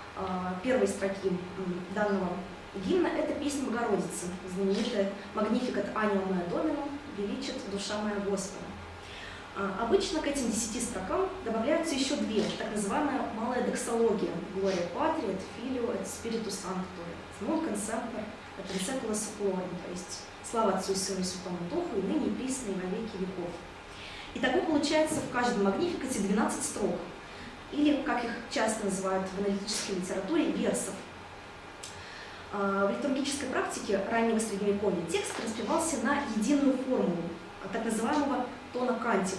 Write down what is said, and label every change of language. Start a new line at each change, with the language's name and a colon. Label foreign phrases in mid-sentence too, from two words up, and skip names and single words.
Russian: первой строки данного гимна — это песня Богородицы, знаменитая
Latin: «Magnificat anima mea Dominum»,
Russian: «Величит душа моя Господа». Обычно к этим 10 строкам добавляются еще 2, так называемая малая доксология
Latin: «Gloria Patri, et Filio, et Spiritus Sancto, et nunc in semper, et in saecula saeculorum»,
Russian: то есть «Слава Отцу и Сыну и Святому Духу, и ныне, и присно, и во веки веков». Итого получается в каждом магнификате 12 строк, или, как их часто называют в аналитической литературе, версов. В литургической практике раннего Средневековья текст распевался на единую формулу, так называемого тона кантика.